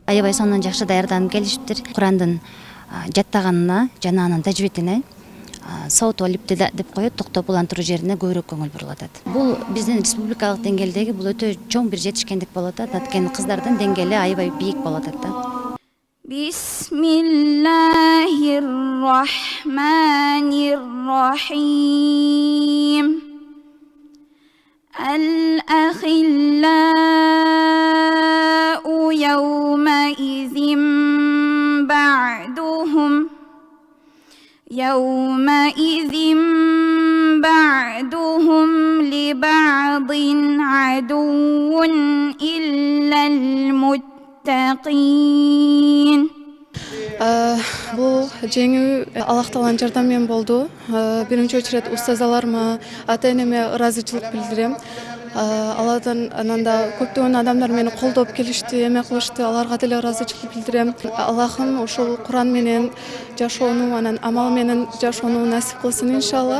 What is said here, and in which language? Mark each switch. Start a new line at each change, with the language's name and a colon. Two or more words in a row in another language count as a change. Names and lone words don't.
Kyrgyz: Аябай сонун жакшы даярданып келишиптир. Курандын жаттаганына жана анын тажвидине сауат алифбеде деп коет, токтоп улантыруу жерине көбүрөөк көңүл бурулуп атат. Бул биздин республикалык деңгээлдеги бул өтө чоң бир жетишкендик болуп атат. Анткени кыздардын деңгээли аябай бийик болуп атат да.
Arabic: بسم الله الرحمن الرحيم. الأخلاء يومئذ بعضهم لبعض عدو إلا المتقين.
Kyrgyz: Бул жеңүү Аллах Тааланын жардамы менен болду. Биринчи очередь устазаларыма, ата-энеме ыраазычылык билдирем. Алардан ананда көптөгөн адамдар мени колдоп келишти, эме кылышты. Аларга деле ыраазычылык билдирем. Аллахым ушул Куран менен жашоону, анан амал менен жашоону насип кылсын иншалла.